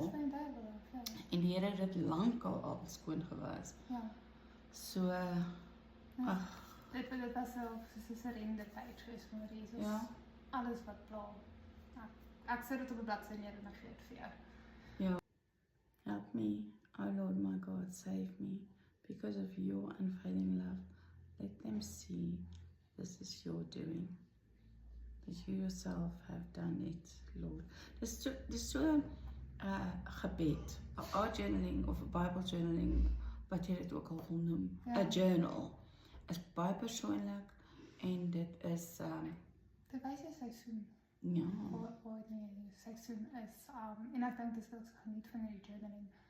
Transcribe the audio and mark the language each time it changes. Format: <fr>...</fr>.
<af>Dis van die duiwel, ja. En die Here het dit lankal al skoon gewas. Ja. So, ag. Dit was soos 'n surrender tyd geweest van Jesus. Ja. Alles wat pla. Ek sit dit op 'n bladsy neer en ek gee dit vir jou. Ja.</af> <en>Help me, O Lord my God, save me. Because of your unfailing love, let them see this is your doing. That you yourself have done it, Lord.</en> <af>Dis so gebed, 'n art journaling of 'n Bible journaling, wat jy dit ook al wil noem, 'n journal, is baie persoonlik en dit is Dit wys jy seisoen. ja. Die seisoen is en ek dink dis wat ek geniet van die journaling.</af>